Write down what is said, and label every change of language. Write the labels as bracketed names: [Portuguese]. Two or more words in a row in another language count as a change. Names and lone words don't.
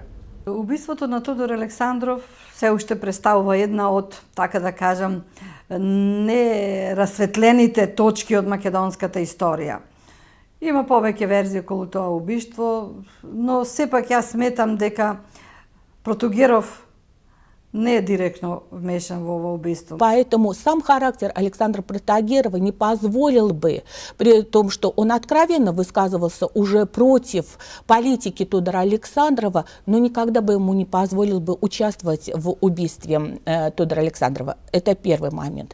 [Macedonian] Убиството на Тодор Александров се уште представува една од, така да кажам, нерасветлените точки од македонската историја. Има повеќе верзии околу тоа убиство, но сепак јас сметам дека Протугеров не е директно вмешан в ово убийство. [Russian] Поэтому сам характер Александра Протагерова не позволил бы, при том, что он откровенно высказывался уже против политики Тодора Александрова, но никогда бы ему не позволил бы участвовать в убийстве Тодора Александрова. Это первый момент.